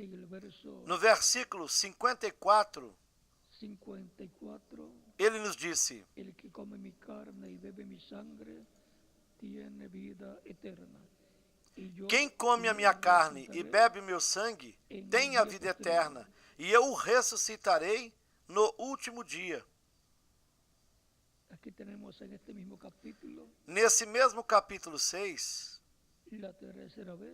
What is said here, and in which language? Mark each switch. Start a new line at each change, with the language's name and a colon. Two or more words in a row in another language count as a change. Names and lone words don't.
Portuguese: verso no versículo 54, 54, ele nos disse:
Spanish: el que come mi carne y bebe mi sangre tiene vida eterna. Y yo
Portuguese: quem come a
Spanish: le
Portuguese: minha carne e
Spanish: resucitaré
Portuguese: bebe o meu sangue
Spanish: en
Portuguese: tem
Spanish: el
Portuguese: a
Spanish: día
Portuguese: vida
Spanish: postrero.
Portuguese: eterna, e eu o ressuscitarei no último dia.
Spanish: Aquí tenemos en este mismo capítulo
Portuguese: Nesse mesmo capítulo 6,
Spanish: la tercera vez